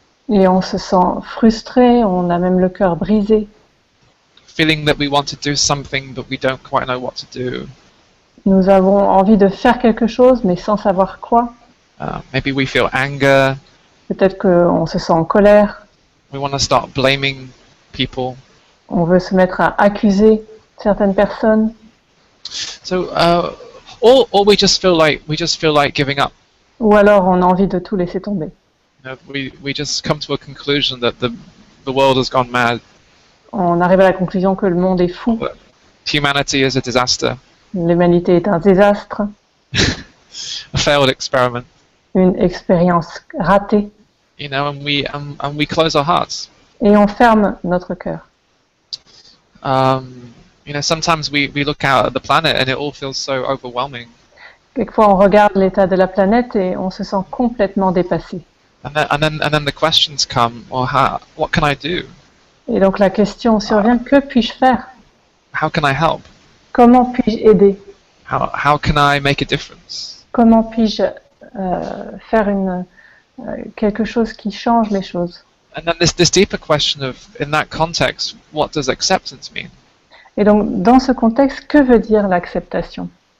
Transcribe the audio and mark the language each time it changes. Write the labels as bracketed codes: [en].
[fr] Et on se sent frustré, on a même le cœur brisé. [en] Feeling that we want to do something but we don't quite know what to do. [fr] Nous avons envie de faire quelque chose mais sans savoir quoi. [en] Maybe we feel anger. [fr] Peut-être qu'on se sent en colère. [en] We want to start blaming people. [fr] On veut se mettre à accuser certaines personnes. [en] So, or we just feel like giving up. [fr] Ou alors on a envie de tout laisser tomber. [en] You know, we just come to a conclusion that the world has gone mad. [fr] On arrive à la conclusion que le monde est fou. [en] That humanity is a disaster. [fr] L'humanité est un désastre. [en] A failed experiment. [fr] Une expérience ratée. [en] You know, and we close our hearts. [fr] Et on ferme notre cœur. [en] You know, sometimes we look out at the planet and it all feels so overwhelming. [fr] Quelquefois on regarde l'état de la planète et on se sent complètement dépassé. [en] And then the questions come, well, what can I do? [fr] Et donc la question survient, que puis-je faire? [en] How can I help? [fr] Comment puis-je aider? [en] How can I make a difference? [fr] Comment puis-je faire quelque chose qui change les choses? [en] And then this deeper question of, in that context, what does acceptance mean? [fr] Et donc dans ce contexte, que veut dire l'acceptation?